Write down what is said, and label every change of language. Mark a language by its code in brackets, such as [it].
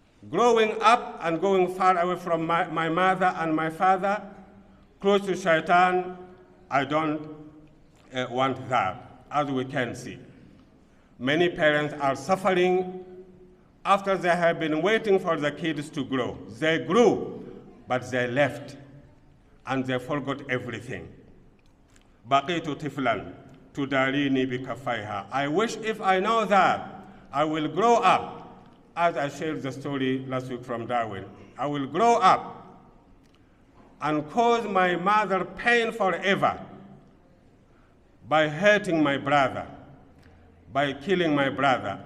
[en] Growing up and going far away from my mother and my father, close to shaitan, I don't want that, as we can see. Many parents are suffering after they have been waiting for the kids to grow. They grew, but they left, and they forgot everything. [ar] بقيت طفلا تداريني بكفيها. [en] I wish if I know that, I will grow up, as I shared the story last week from Darwin. I will grow up and cause my mother pain forever by hurting my brother, by killing my brother.